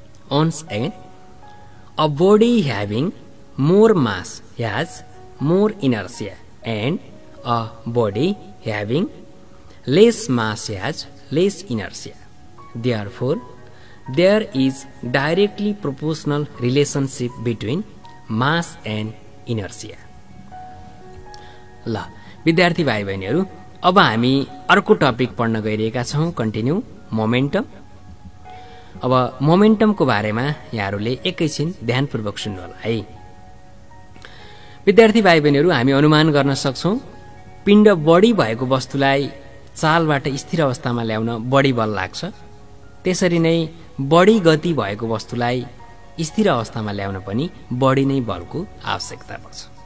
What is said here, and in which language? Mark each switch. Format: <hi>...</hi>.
<en>Once again, a body having more mass has more inertia and a body having less mass has less inertia. Therefore, there is directly proportional relationship between mass and inertia.</en> <ne>ल विद्यार्थी भाइ बहिनीहरू, अब हामी अर्को topic पढ्न गइरहेका छौं।</ne> <en>Continue momentum.</en> <ne>अब मोमेन्टमको बारेमा यहाँहरूले एकैछिन ध्यानपूर्वक सुन्नु होला है। विद्यार्थी भाइ बहिनीहरू, हामी अनुमान गर्न सक्छौं पिण्ड बढी भएको वस्तुलाई चालबाट स्थिर अवस्थामा ल्याउन बढी बल लाग्छ। त्यसरी नै बढी गति भएको वस्तुलाई स्थिर अवस्थामा ल्याउन पनि बढी नै बलको आवश्यकता पर्छ।</ne>